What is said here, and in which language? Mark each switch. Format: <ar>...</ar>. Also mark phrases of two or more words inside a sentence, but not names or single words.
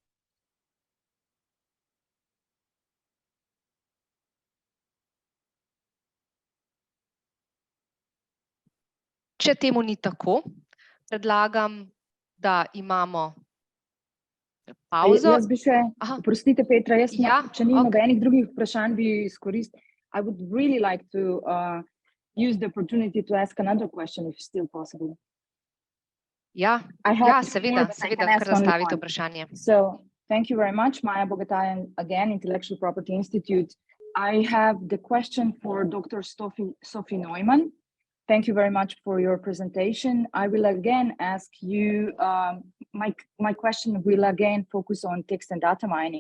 <sl>Če temu ni tako, predlagam, da imamo pauzo. Jaz bi še, oprostite Petra, če ni nobenih drugih vprašanj, bi izkoristil.</sl> <en>I would really like to use the opportunity to ask another question, if still possible.</en> <sl>Ja, seveda, kar zastavite vprašanje.</sl> <en>So, thank you very much, Maja Bogataj, again, Intellectual Property Institute. I have the question for Dr. Sophie Neumann. Thank you very much for your presentation. I will again ask you, my question will again focus on text and data mining.</en>